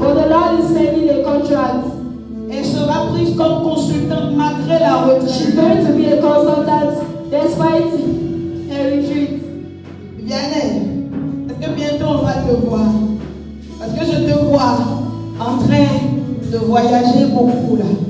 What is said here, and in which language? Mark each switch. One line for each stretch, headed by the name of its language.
English: But the Lord is sending a contract.
French: Elle sera prise comme consultante malgré la
English: She's going to be a consultant despite her retreat.
French: Vianney, est-ce que bientôt on va te voir? Parce que je te vois en train de voyager beaucoup là.